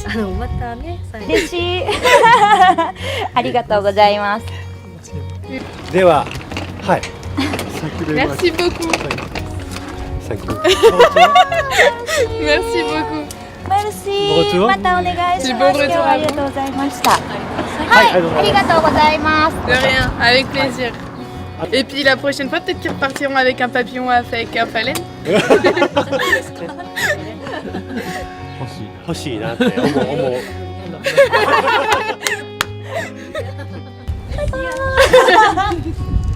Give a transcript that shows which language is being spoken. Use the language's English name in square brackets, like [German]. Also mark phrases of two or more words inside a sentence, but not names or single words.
[Japanese] またね、嬉しい。ありがとうございます。では、はい。 [French] Merci beaucoup. Merci beaucoup. Merci. Bon retour. [Japanese] またお願いし [French] bon [Japanese] ます。 [French] retour [Japanese] 今日はありがとうございました。はい、ありがとうございます。 [French] De rien, avec plaisir. Et puis la prochaine fois, peut-être qu'ils repartiront avec un papillon avec un phalène. [Japanese] 欲しいなって思う。バイバーイ